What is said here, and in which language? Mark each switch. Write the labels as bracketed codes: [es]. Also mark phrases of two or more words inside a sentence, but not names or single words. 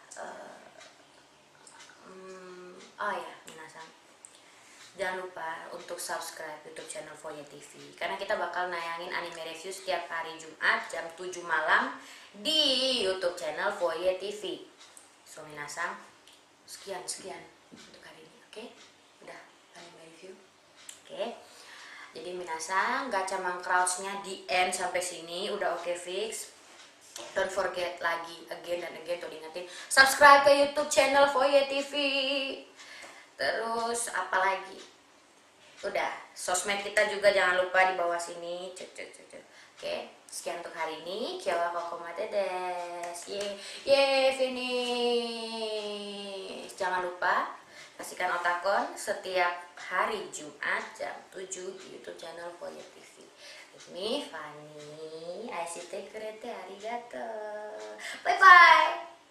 [id] Oh ya, Minasang, jangan lupa untuk subscribe YouTube channel Foye TV karena kita bakal nayangin [en] anime review [id] setiap hari Jumat jam 7 malam di YouTube channel Foye TV. So Minasang, sekian untuk hari ini, oke? Udah [en] anime review. [id] Oke. Jadi Minasang, gacha Crouch-nya di end sampai sini udah oke fix. [en] Don't forget [id] lagi again dan again tuh diingetin subscribe ke YouTube channel Foye TV. Terus apa lagi? Udah, sosmed kita juga jangan lupa di bawah sini. Oke, sekian untuk hari ini. [ja] 今日はここまでです. [id] Finish. Jangan lupa saksikan Otakon setiap hari Jumat jam 7 di YouTube channel Foye TV. [en] With me, Fanny. [ja] 愛してくれてありがとう. [en] Bye bye.